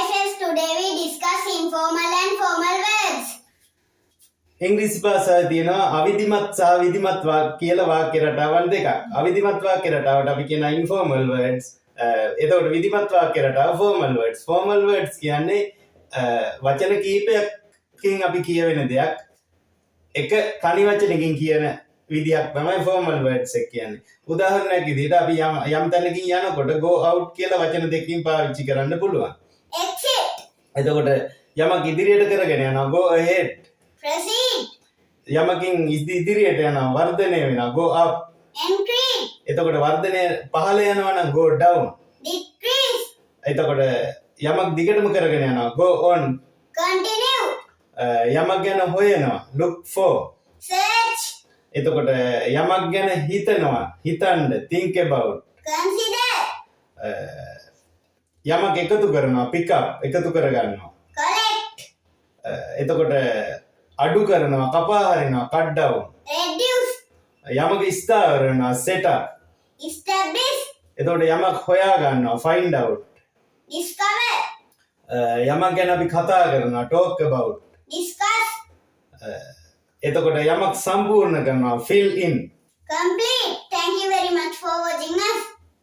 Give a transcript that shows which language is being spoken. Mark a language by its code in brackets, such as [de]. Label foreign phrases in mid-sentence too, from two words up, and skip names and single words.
[en] friends, today we discuss informal and formal words. [si] ඉංග්‍රීසි භාෂාවේ තියෙනවා අවිධිමත් සහ විධිමත් කියලා වාක්‍ය රටාවල් දෙකක්. අවිධිමත් වාක්‍ය රටාවට අපි කියන [en] informal words. [si] එතකොට විධිමත් වාක්‍ය රටාව [en] formal words. Formal words [si] කියන්නේ වචන කීපයකින් අපි කියවෙන දෙයක්. එක තනි වචනකින් කියන විදියක් තමයි [en] formal words [si] එක කියන්නේ. උදාහරණයක් විදිහට අපි යම් තැනකින් යනකොට [en] go out [si] කියලා වචන දෙකකින් පාවිච්චි කරන්න පුළුවන්. [en] Exit, [si] එතකොට යමක් ඉදිරියට කරගෙන යනවා [en] go ahead. proceed, [si] යමකින් ඉදිරියට යනවා වර්ධනය වෙනවා [en] go up. increase, [si] එතකොට වර්ධනය පහළ යනවා නම් [en] go down. decrease, [si] එතකොට යමක් දිගටම කරගෙන යනවා [en] go on. continue, [si] යමක් ගැන හොයනවා [en] look for. search, [si] එතකොට යමක් ගැන හිතනවා හිතන්න [en] think about. consider, [si] යමක් එකතු කරනවා [en] pick up [si] එකතු කරගන්නවා. [en] collect, [si] එතකොට අඩු කරනවා කපා හරිනවා [en] cut down. reduce, [si] යමක ස්ථාවර වෙනවා [en] set up. establish, [si] එතකොට යමක් හොයා ගන්නවා [en] find out. discover, [si] යමක් ගැන අපි කතා කරනවා [en] talk about. discuss, [si] එතකොට යමක් සම්පූර්ණ කරනවා [en] fill in. complete. Thank you very much for watching us.